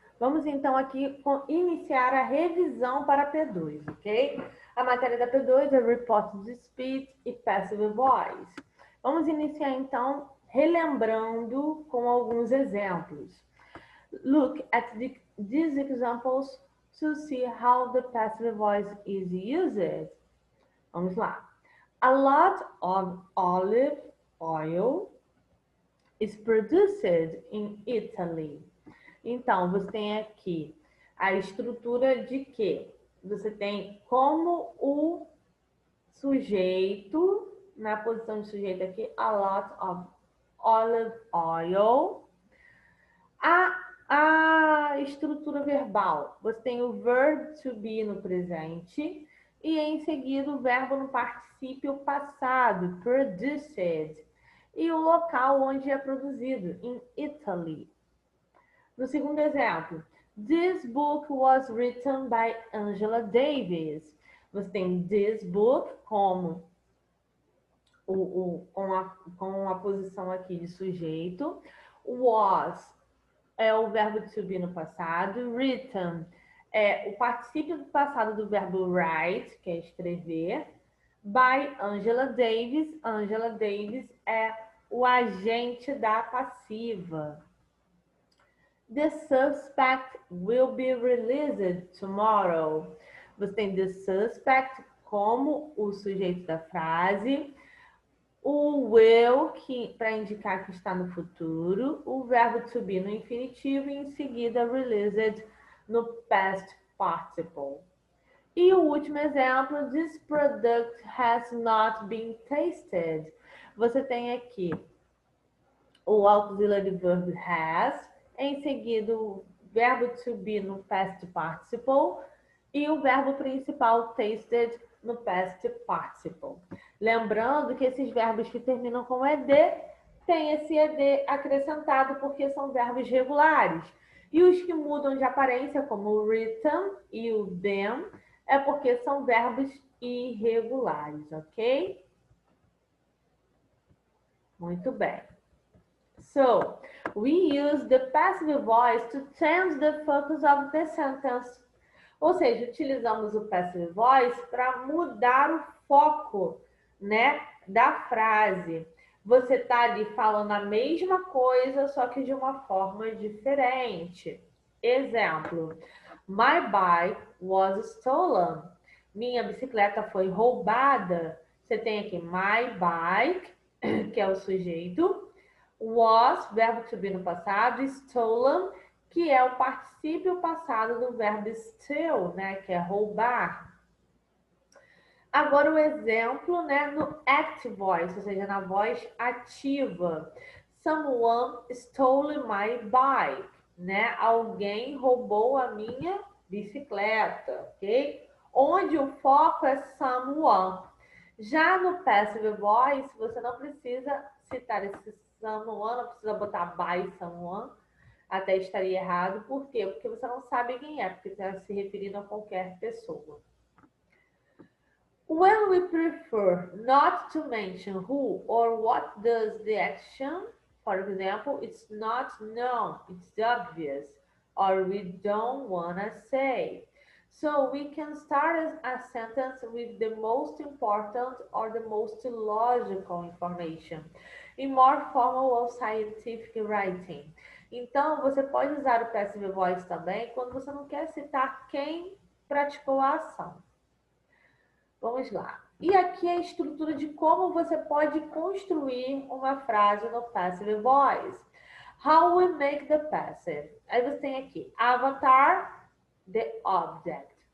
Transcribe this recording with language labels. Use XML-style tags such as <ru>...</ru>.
<pt>Vamos então aqui iniciar a revisão para P2, ok? A matéria da P2 é Reported Speech e Passive Voice. Vamos iniciar então relembrando com alguns exemplos.</pt> <en>Look at these examples to see how the passive voice is used.</en> <pt>Vamos lá.</pt> <en>A lot of olive oil is produced in Italy.</en> <pt>Então, você tem aqui a estrutura de que você tem como o sujeito, na posição de sujeito aqui, a lot of olive oil. A estrutura verbal, você tem o verb to be no presente e em seguida o verbo no particípio passado, produced, e o local onde é produzido, in Italy. No segundo exemplo,</pt> <en>this book was written by Angela Davis.</en> <pt>Você tem this book como com a posição aqui de sujeito. Was é o verbo to be no passado. Written é o particípio do passado do verbo write, que é escrever. By Angela Davis. Angela Davis é o agente da passiva.</pt> <en>The suspect will be released tomorrow.</en> <pt>Você tem the suspect como o sujeito da frase, o will para indicar que está no futuro, o verbo to be no infinitivo e em seguida released no past participle. E o último exemplo,</pt> <en>this product has not been tasted.</en> <pt>Você tem aqui o auxiliary verb has, em seguida o verbo to be no past participle e o verbo principal tasted no past participle. Lembrando que esses verbos que terminam com ed têm esse ed acrescentado porque são verbos regulares. E os que mudam de aparência, como o written e o them, é porque são verbos irregulares, ok? Muito bem.</pt> <en>So, we use the passive voice to change the focus of the sentence.</en> <pt>Ou seja, utilizamos o passive voice para mudar o foco, né, da frase. Você está ali falando a mesma coisa, só que de uma forma diferente.</pt> <en>Exemplo: My bike was stolen.</en> <pt>Minha bicicleta foi roubada. Você tem aqui</pt> <en>my bike,</en> <pt>que é o sujeito. Was, verbo to be no passado, stolen, que é o particípio passado do verbo steal, né, que é roubar. Agora o exemplo, né, no active voice, ou seja, na voz ativa.</pt> <en>Someone stole my bike, né?</en> <pt>Alguém roubou a minha bicicleta, ok? Onde o foco é someone. Já no passive voice, você não precisa citar esse someone, não precisa botar</pt> <en>by someone,</en> <pt>até estaria errado. Por quê? Porque você não sabe quem é, porque está se referindo a qualquer pessoa.</pt> <en>When we prefer not to mention who or what does the action, for example, it's not known, it's obvious, or we don't wanna say. So we can start a sentence with the most important or the most logical information, in more formal or scientific writing.</en> <pt>Então, você pode usar o passive voice também quando você não quer citar quem praticou a ação. Vamos lá. E aqui é a estrutura de como você pode construir uma frase no passive voice.</pt> <en>How we make the passive.</en> <pt>Aí você tem aqui</pt> <en>avatar, the object.</en>